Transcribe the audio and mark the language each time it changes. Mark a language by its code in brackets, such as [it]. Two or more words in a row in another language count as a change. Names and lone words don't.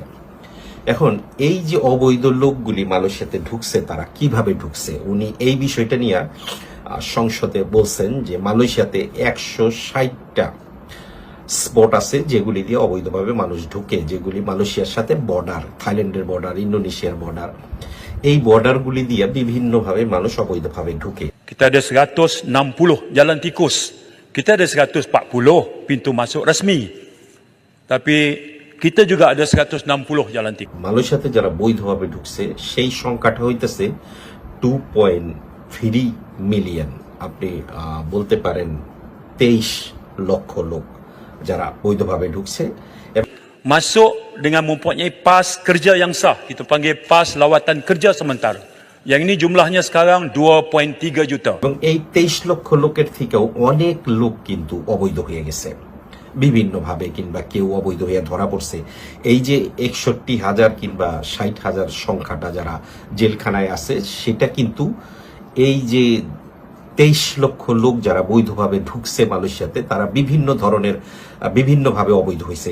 [bn] এখন এই যে অবৈধ লোকগুলি মালয়েশিয়াতে ঢুকছে, তারা কিভাবে ঢুকছে, উনি এই বিষয়টা নিয়ে সংসদে বলছেন যে মালয়েশিয়াতে 160টা স্পট আছে যেগুলি দিয়ে অবৈধভাবে মানুষ ঢুকে, যেগুলি মালয়েশিয়ার সাথে বর্ডার, থাইল্যান্ডের বর্ডার, ইন্দোনেশিয়ার বর্ডার, এই বর্ডারগুলি দিয়ে বিভিন্নভাবে মানুষ অবৈধভাবে ঢুকে। [ms] Kita ada 160 jalan tikus. Kita ada 140 pintu masuk rasmi. Tapi kita juga ada 160 jalan tikus. [bn] মালয়েশিয়াতে যারা বৈধভাবে ঢুকছে সেই সংখ্যাটা হইতেছে 2.3 মিলিয়ন। আপনি বলতে পারেন 23 লক্ষ লোক যারা বৈধভাবে ঢুকছে। [ms] Masuk dengan mempunyai pas kerja yang sah. Kita panggil pas lawatan kerja sementara. Yang ini jumlahnya sekarang 2.3 juta. [bn] এবং এই 23 লক্ষ লোকের থেকেও অনেক লোক কিন্তু অবৈধ হয়ে গেছে বিভিন্নভাবে, কিংবা কেউ অবৈধ হয়ে ধরা পড়ছে। এই যে 61,000 কিংবা 60,000 সংখ্যাটা যারা জেলখানায় আছে, সেটা কিন্তু এই যে 23 লক্ষ লোক যারা বৈধভাবে ঢুকছে মালয়েশিয়াতে, তারা বিভিন্ন ধরনের বিভিন্নভাবে অবৈধ হয়েছে।